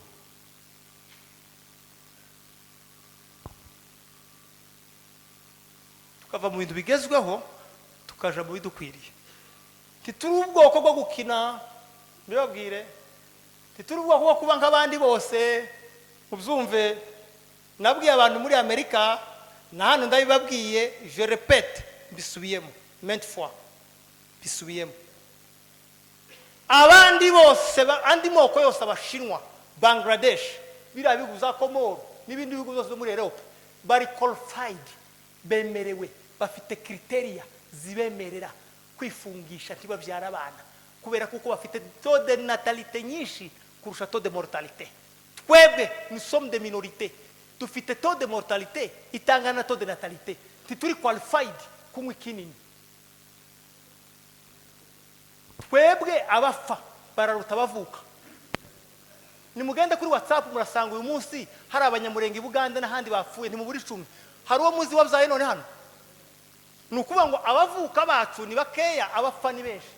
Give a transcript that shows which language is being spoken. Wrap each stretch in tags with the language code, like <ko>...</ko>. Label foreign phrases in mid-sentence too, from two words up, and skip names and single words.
<rw>Tukava mu bintu bigezweho tukaja mu bidukwiriye. Tituri ubwoko bwo gukina, ndibabwire. Tituri ubwoko bwo kuba nk'abandi bose. Ubyumve, nabwiye abantu muri Amerika, na hano ndabibabwiye,</rw> <fr>je répète, bisubiyemo, maintes fois,</fr> <rw>bisubiyemo. Abandi bose, andi moko yose abashinwa, Bangladesh, biriya bihugu za Komoro, n'ibindi bihugu byose muri Europe, bari qualified, bemerewe, bafite criteria zibemerera kwifungisha ntibabyara abana, kubera kuko bafite</rw> <fr>taux de natalité</fr> <rw>nyinshi kurusha</rw> <fr>taux de mortalité.</fr> <rw>Twebwe</rw> <fr>nous sommes des minorités,</fr> <rw>dufite</rw> <fr>taux de mortalité</fr> <rw>itangana</rw> <fr>taux de natalité,</fr> <rw>tituri qualified kumwe kinini. Twebwe abafa bararuta bavuka. Nimugenda kuri WhatsApp murasanga uyu munsi hari abanyamurenge Buganda n'ahandi bapfuye ni mu buri 10. Hari uwo muzi wabyaye none hano. Nukuvuga ngo abavuka bacu ni bakeya, abafa ni benshi.</rw>